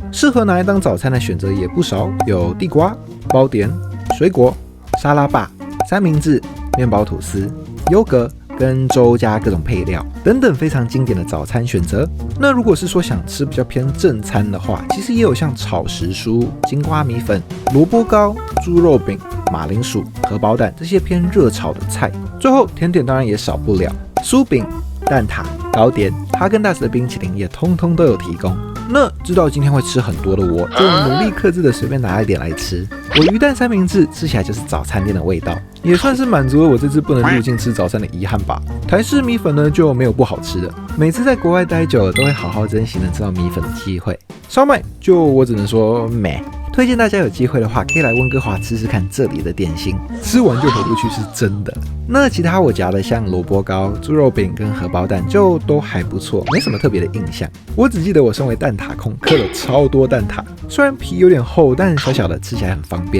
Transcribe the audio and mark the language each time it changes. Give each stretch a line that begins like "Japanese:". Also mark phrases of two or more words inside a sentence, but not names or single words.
Chinese: 適合拿來當早餐的選擇也不少，有地瓜、包點、水果、沙拉吧、三明治、麵包吐司、優格跟粥加各種配料等等，非常經典的早餐選擇。那如果是說想吃比較偏正餐的話，其實也有像炒時蔬、金瓜米粉、蘿蔔糕、豬肉餅、馬鈴薯、荷包蛋這些偏熱炒的菜。最後甜點當然也少不了，酥餅、蛋撻、糕點、哈根達斯的冰淇淋也通通都有提供。那知道今天會吃很多的我，就努力克制的隨便拿一點來吃。我魚蛋三明治吃起來就是早餐店的味道，也算是滿足了我這次不能入境吃早餐的遺憾吧。台式米粉呢就沒有不好吃的，每次在國外待久了都會好好珍惜能吃到米粉的機會。燒麥就我只能說meh。推薦大家有機會的話，可以來溫哥華吃吃看這裡的點心，吃完就回不去是真的。那其他我夾的像蘿蔔糕、豬肉餅跟荷包蛋就都還不錯，沒什麼特別的印象。我只記得我身為蛋撻控，嗑了超多蛋撻，雖然皮有點厚，但小小的吃起來很方便。